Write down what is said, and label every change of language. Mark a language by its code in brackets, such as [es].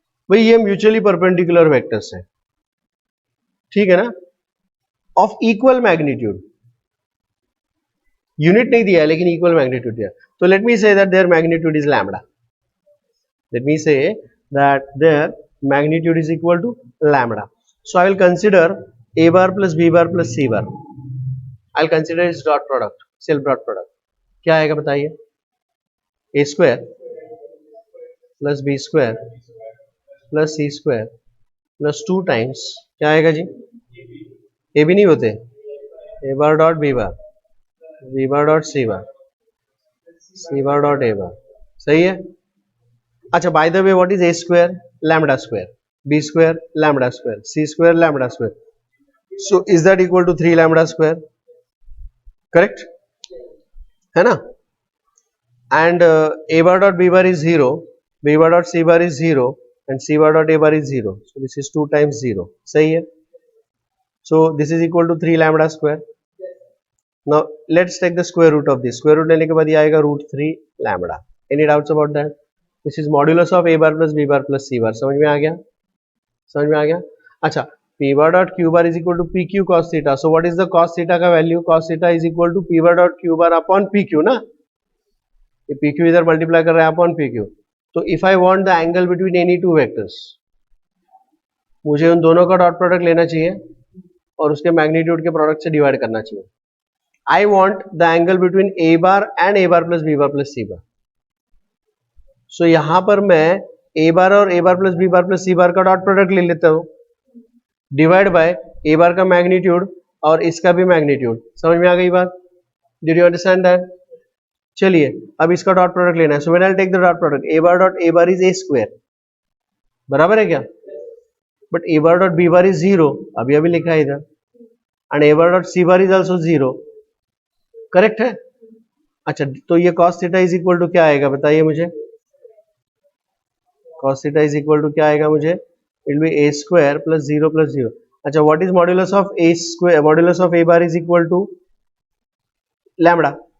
[hi] भाई ये mutually perpendicular vectors हैं, ठीक है ना, [en] Of equal magnitude. Unit [hi] नहीं दिया है लेकिन [en] Equal magnitude दिया. तो let me say that their magnitude is lambda. Let me say that their magnitude is equal to lambda. So I will consider a bar plus b bar plus c bar. I'll consider its dot product, self dot product. [hi] क्या आएगा बताइए? [en] a square plus b square plus c square plus 2 times [hi] क्या आएगा जी? [en] a [hi] भी नहीं होते, [en] a bar dot b bar, b bar dot c bar, c bar dot a bar. [hi] सही है? [en] अच्छा, by the way, what is a square? Lambda square. b square lambda square, c square lambda square. So is that equal to 3 lambda square? Correct? [hi] है ना? [en] And a bar dot b bar is 0, b bar dot c bar is 0 and c bar dot a bar is 0. So this is 2 times 0. [hi] सही है? [en] So this is equal to 3 lambda square. Now let's take the square root of this. [hi] Square root लेने के बाद ये आएगा root 3 lambda. [en] Any doubts about that? This is modulus of a bar plus b bar plus c bar. [hi] समझ में आ गया? समझ में आ गया? [en] अच्छा, p bar dot q bar is equal to pq cos theta. So what is the cos theta का value? Cos theta is equal to p bar dot q bar upon pq ना. [hi] ये pq इधर multiply कर रहा है upon pq. तो [en] if I want the angle between any two vectors, [hi] मुझे उन दोनों का डॉट प्रोडक्ट लेना चाहिए और उसके मैग्नीट्यूड के प्रोडक्ट से डिवाइड करना चाहिए. [en] I want the angle between a bar and a bar plus b bar plus c bar. [hi] So यहां पर मैं a bar और a bar plus b bar plus c bar का डॉट प्रोडक्ट ले लेता हूं, डिवाइड बाय a bar का magnitude और इसका भी मैग्नीट्यूड. समझ में आ गई बात? [en] Did you understand that? [hi] चलिए अब इसका डॉट प्रोडक्ट लेना है. [en] so when I take the dot product, a bar dot a bar is a square, [hi] बराबर है क्या? [en] but a bar dot b bar is 0, [hi] अभी अभी लिखा है इधर, [en] And a bar dot c bar is also 0. [hi] Correct है? अच्छा, तो ये cos theta [en] is equal to [hi] क्या आएगा बताइए मुझे? [en] cos theta is equal to [hi] क्या आएगा मुझे? [en] It will be a square plus 0 plus 0. अच्छा, what is modulus of a square? Modulus of a bar is equal to lambda.